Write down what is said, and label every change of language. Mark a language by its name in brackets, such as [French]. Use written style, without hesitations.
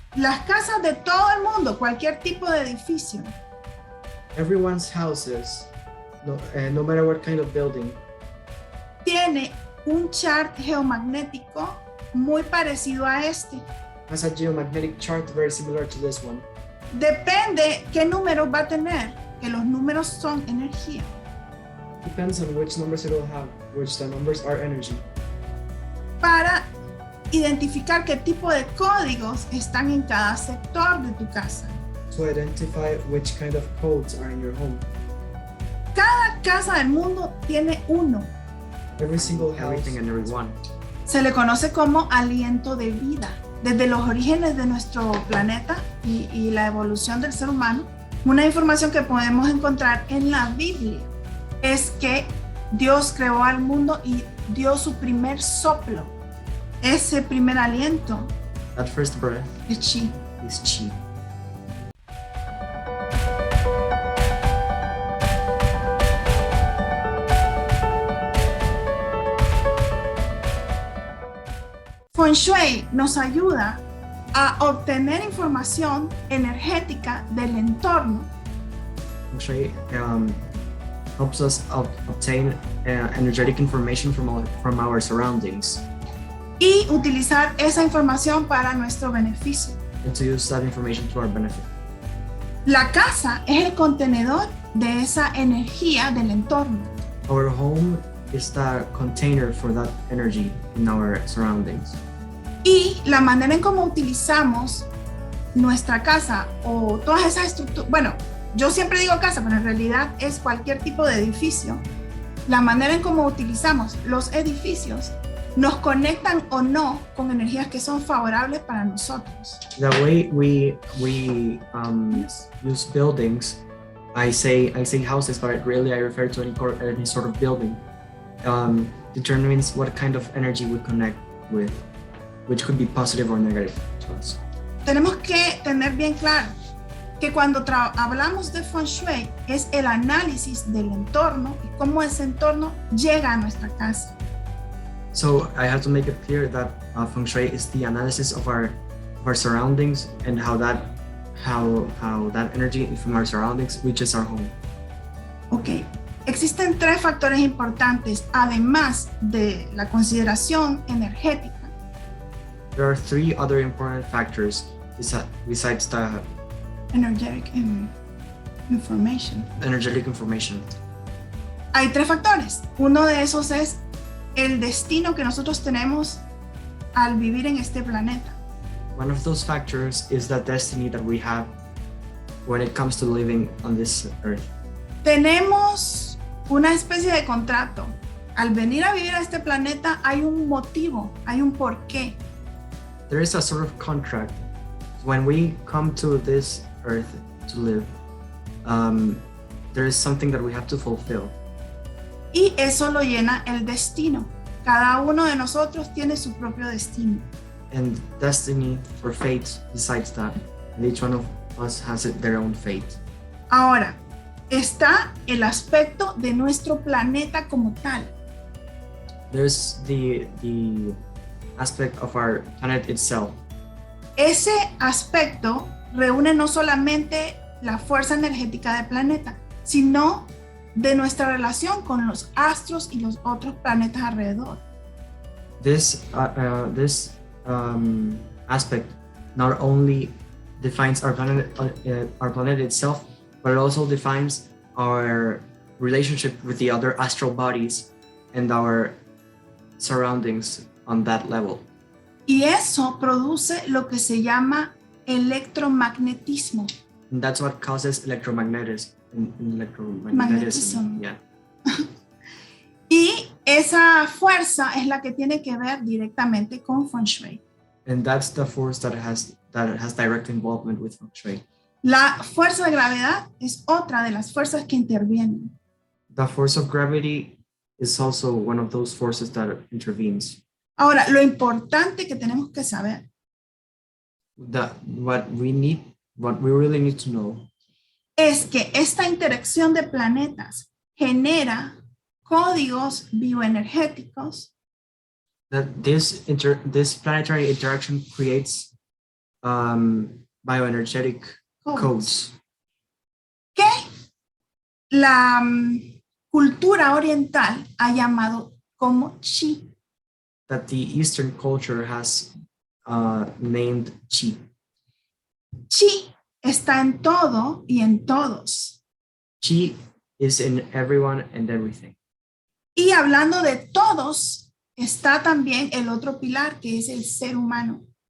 [Spanish] Las casas de todo el mundo, cualquier tipo de edificio, [English] Everyone's houses, no matter what kind of building, [Spanish] tiene un chart geomagnético muy parecido a este. [English] has a geomagnetic chart very similar to this one. [Spanish] Depende qué números va a tener, que los números son energía. [English] Depends on which numbers it will have, which the numbers are energy. [Spanish] Para identificar qué tipo de códigos están en cada sector de tu casa. [English] To identify which kind of codes are in your home. [Spanish] Cada casa del mundo tiene uno. [English] Every single house. Everything and everyone. [Spanish] Se le conoce como aliento de vida. Desde los orígenes de nuestro planeta y la evolución del ser humano, una información que podemos encontrar en la Biblia es que Dios creó al mundo y dio su primer soplo. Ese primer aliento [English] That first breath [Spanish] es chi. [English] is chi. [Spanish] Feng Shui nos ayuda a obtener información energética del entorno [English] Feng Shui helps us obtain energetic information from our surroundings [Spanish] y utilizar esa información para nuestro beneficio. [English] and to use that information to our benefit. [Spanish] La casa es el contenedor de esa energía del entorno. [English] Our home is the container for that energy in our surroundings. [Spanish] Y la manera en cómo utilizamos nuestra casa o todas esas estructuras, bueno, yo siempre digo casa, pero en realidad es cualquier tipo de edificio. La manera en cómo utilizamos los edificios nos conectan o no con energías que son favorables para nosotros. [English] The way we use buildings, I say houses, but really I refer to any sort of building, determines what kind of energy we connect with, which could be positive or negative to us. [Spanish] Tenemos que tener bien claro que cuando hablamos de Feng Shui es el análisis del entorno y cómo ese entorno llega a nuestra casa. [English] So I have to make it clear that Feng Shui is the analysis of our surroundings and how that energy from our surroundings reaches our home. [Spanish] Ok, existen tres factores importantes además de la consideración energética. [English] There are three other important factors besides the Energetic information. energetic information. [Spanish] Hay tres factores. Uno de esos es el destino que nosotros tenemos al vivir en este planeta. [English] One of those factors is the destiny that we have when it comes to living on this earth. [Spanish] Tenemos una especie de contrato. Al venir a vivir a este planeta hay un motivo, hay un porqué. [English] There is a sort of contract. When we come to this earth to live, there is something that we have to fulfill. [Spanish] Y eso lo llena el destino. Cada uno de nosotros tiene su propio destino. [English] And destiny or fate decides that. And each one of us has their own fate. [Spanish] Ahora, está el aspecto de nuestro planeta como tal. [English] There's the aspect of our planet itself. [Spanish] Ese aspecto reúne no solamente la fuerza energética del planeta, sino de nuestra relación con los astros y los otros planetas alrededor. [English] This aspect not only defines our planet itself, but it also defines our relationship with the other astral bodies and our surroundings on that level. [Spanish] Y eso produce lo que se llama electromagnetismo. [English] And that's what causes electromagnetism. Magnetism. Yeah. [Spanish] Y esa fuerza es la que tiene que ver directamente con Feng Shui. [English] And that's the force that has direct involvement with Feng Shui. [Spanish] La fuerza de gravedad es otra de las fuerzas que intervienen. [English] The force of gravity is also one of those forces that intervenes. [Spanish] Ahora, lo importante que tenemos que saber [English] What we really need to know [Spanish] es que esta interacción de planetas genera códigos bioenergéticos [English] that this planetary interaction creates bioenergetic codes [Spanish] que la cultura oriental ha llamado como chi. [English] that the Eastern culture has named chi. [Spanish] Chi está en todo y en todos. [English] Chi is in everyone and everything. [Spanish] Y hablando de todos, está también el otro pilar que es el ser humano.